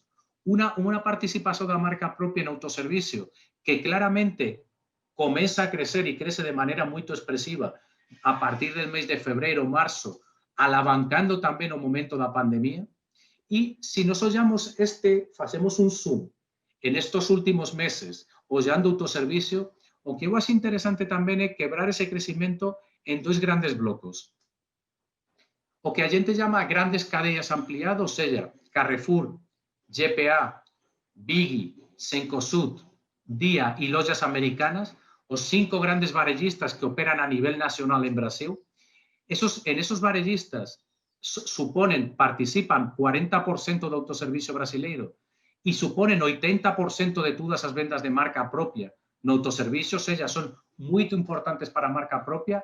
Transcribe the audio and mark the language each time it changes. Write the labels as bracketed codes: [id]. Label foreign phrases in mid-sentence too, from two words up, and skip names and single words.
[gl] Unha participación da marca propia en autoservicio que claramente comeza a crecer e crece de maneira moito expresiva a partir del mês de febreiro, marzo, alavancando tamén o momento da pandemia. E se nos ollamos facemos un zoom en estos últimos meses, ollando autoservicio, o que eu acho interesante tamén é quebrar ese crecimento en 2 grandes blocos. O que a gente llama grandes cadeas ampliadas, [pt] ou seja, [gl] Carrefour, GPA, Biggie, Cencosud, Día e lojas americanas, os 5 grandes varellistas que operan a nivel nacional en Brasil. En esos varellistas participan 40% do autoservicio brasileiro e suponen 80% de todas as vendas de marca propia no autoservicio, [pt] ou seja, [gl] son moito importantes para a marca propia.